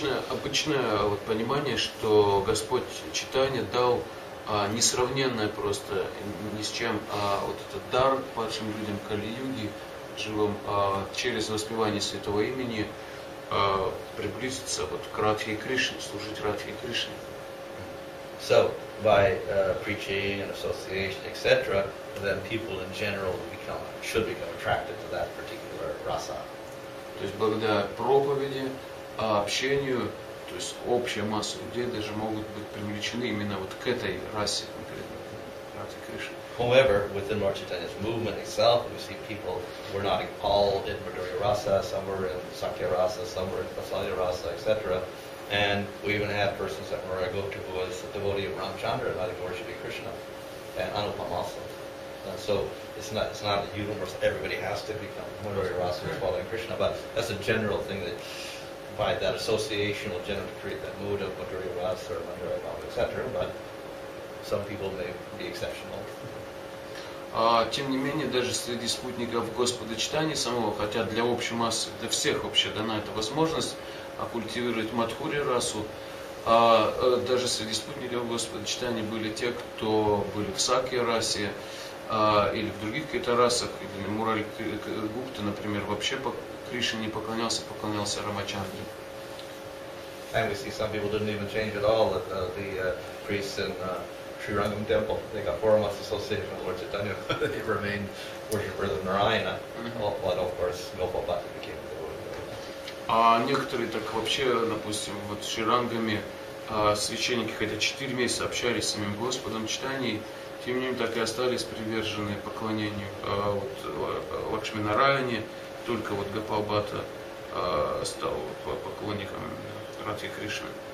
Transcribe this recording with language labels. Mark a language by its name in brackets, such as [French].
[Russian] Обычное вот понимание, что Господь Чайтанья дал несравненное просто ни с чем вот этот дар падшим людям Кали-юги, живым, через воспевание Святого Имени приблизиться вот к Радхе Кришне, служить Радхе Кришне. [English] So, by preaching and association, etc., then people in general should become attracted to that particular rasa. [Russian] То есть благодаря проповеди, общению, то есть общая масса людей даже могут быть привлечены именно вот к этой расе конкретно, Радхе Кришне. [English] However, within Lord Chaitanya's movement itself, we see people were not all in Madhurya Rasa, some were in Sakya Rasa, some were in Vasalya Rasa, etc. And we even had persons that were Gupta who was a devotee of Ramchandra, not a worship of Krishna, and Anupam also. So it's not universal. Everybody has to become Madhurya Rasa or following Krishna, but that's a general thing that by that association will generally create that mood of Madhurya Rasa or Madhurya Bhava, etc. But some people may be exceptional. [Russian] Тем не менее, даже среди спутников Господа Чайтаньи самого, хотя для общей массы, для всех вообще дана эта возможность культивировать Мадхури расу, даже среди спутников Господа Чайтаньи были те, кто были в Сакья расе, или в других каких-то расах, или Мурали Гупта, например, вообще по Кришне не поклонялся, поклонялся Рамачандре. [English] And we see some people didn't even change at all. The priests in Sri Rangam temple, they got 4 months association with Lord Chaitanya. They remained worshippers of Narayana. But of course, Gopal Bhatta became the devotee. [Russian] А некоторые так вообще, допустим, вот с Шрирангами священники, хотя 4 месяца общались с самим Господом Чайтаньей, тем не менее так и остались привержены поклонению Лакшми Нараяне, только вот Гопал Бхатта стал поклонником Радхи Кришны.